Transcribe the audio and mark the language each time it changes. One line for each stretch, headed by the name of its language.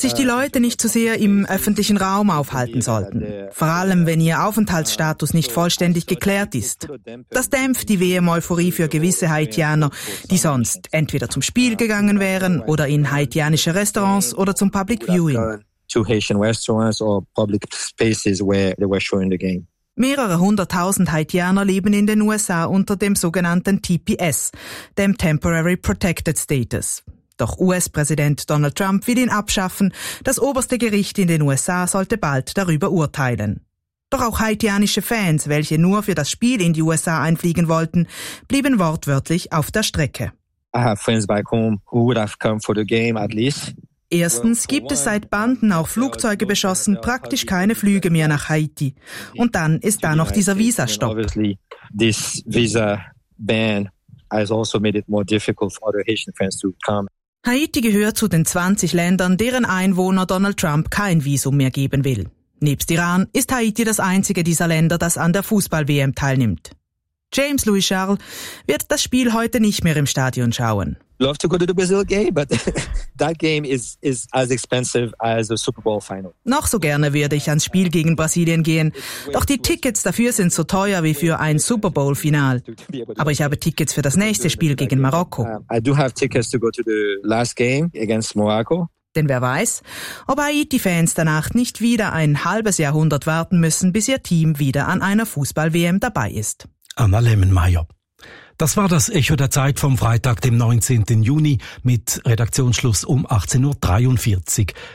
German: sich die Leute nicht zu sehr im öffentlichen Raum aufhalten sollten. Vor allem, wenn ihr Aufenthaltsstatus nicht vollständig geklärt ist. Das dämpft die WM-Euphorie für gewisse Haitianer, die sonst entweder zum Spiel gegangen wären oder in haitianische Restaurants oder zum Public Viewing.
English: To Haitian restaurants or public spaces where they were showing the game.
German: Mehrere hunderttausend Haitianer leben in den USA unter dem sogenannten TPS, dem Temporary Protected Status. Doch US-Präsident Donald Trump will ihn abschaffen. Das oberste Gericht in den USA sollte bald darüber urteilen. Doch auch haitianische Fans, welche nur für das Spiel in die USA einfliegen wollten, blieben wortwörtlich auf der Strecke.
English: I have friends back home who would have come for the game at least.
German: Erstens gibt es seit Banden auch Flugzeuge beschossen, praktisch keine Flüge mehr nach Haiti. Und dann ist da noch dieser Visastopp.
English: Obviously, this visa ban has also made it more difficult for other Haitian fans to come.
German: Haiti gehört zu den 20 Ländern, deren Einwohner Donald Trump kein Visum mehr geben will. Nebst Iran ist Haiti das einzige dieser Länder, das an der Fußball-WM teilnimmt. James Louis Charles wird das Spiel heute nicht mehr im Stadion schauen.
English: Love to go to the Brazil game, but that game is as expensive as the Super Bowl final.
German: Noch so gerne würde ich ans Spiel gegen Brasilien gehen, doch die Tickets dafür sind so teuer wie für ein Super Bowl Final. Aber ich habe Tickets für das nächste Spiel gegen Marokko.
English: I do have tickets to go to the last game against Morocco.
German: Denn wer weiß, ob Haiti-Fans danach nicht wieder ein halbes Jahrhundert warten müssen, bis ihr Team wieder an einer Fußball-WM dabei ist. Anna Lehmann-Meyer. Das war das Echo der Zeit vom Freitag, dem 19. Juni, mit Redaktionsschluss um 18.43 Uhr.